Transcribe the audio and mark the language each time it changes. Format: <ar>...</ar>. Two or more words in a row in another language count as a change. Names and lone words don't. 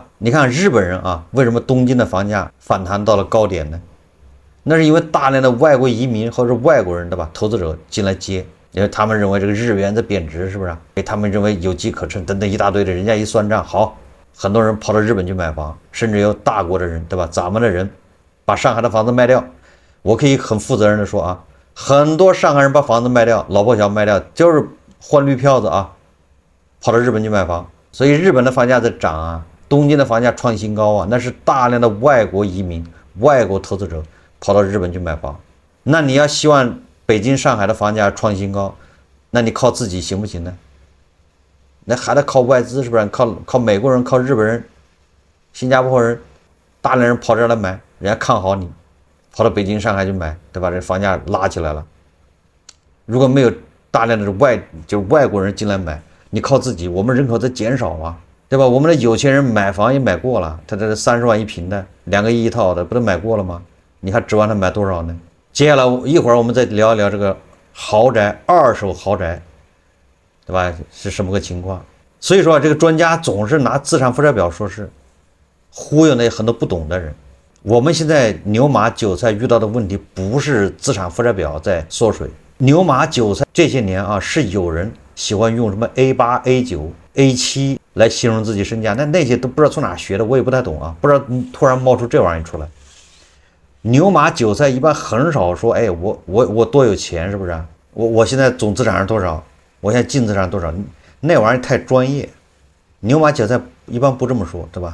<zh>你看日本人啊，為什麼東京的房價反彈到了高點呢？那是因為大量的外國移民或者外國人，对吧？投資者進來接，因為他們認為這個日元在貶值，是不是？他們認為有機可乘等等一大堆的，人家一算賬，好。很多人跑到日本去買房，甚至有大國的人，對吧？咱們的人把上海的房子賣掉，我可以很負責任的說啊，很多上海人把房子賣掉，老破小卖掉，就是換綠票子啊，跑到日本去買房。所以日本的房價在漲啊，東京的房價創新高啊，那是大量的外國移民、外國投資者跑到日本去買房。那你要希望北京、上海的房價創新高，那你靠自己行不行呢？那還得靠外資，是不是？靠美國人，靠日本人、新加坡人， 大量人跑這兒來買，人家看好你，跑到北京、上海去買，对吧？这房價拉起來了。如果沒有大量的外國人進來買，你靠自己，我們人口在減少啊，對吧？我們的有錢人買房也買過了，他這30萬一平的，2個億一套的，不都買過了嗎？你還指望他買多少呢？接下來一會兒我們再聊一聊這個豪宅、二手豪宅，對吧？是什麼個情況？所以說這個專家總是拿資產負債表說事，忽悠那很多不懂的人。我們現在牛馬韭菜遇到的問題不是資產負債表在縮水，牛馬韭菜這些年啊，是有人喜歡用什麼 A8、A9、A7 來形容自己身價，那些都不知道從哪學的，我也不太懂啊，不知道突然冒出這玩意出來。牛馬韭菜一般很少說，哎，我多有錢，是不是啊？我現在總資產是多少？我现在净資產多少？那玩意太專業，牛馬韭菜一般不這麼說，對吧？</zh>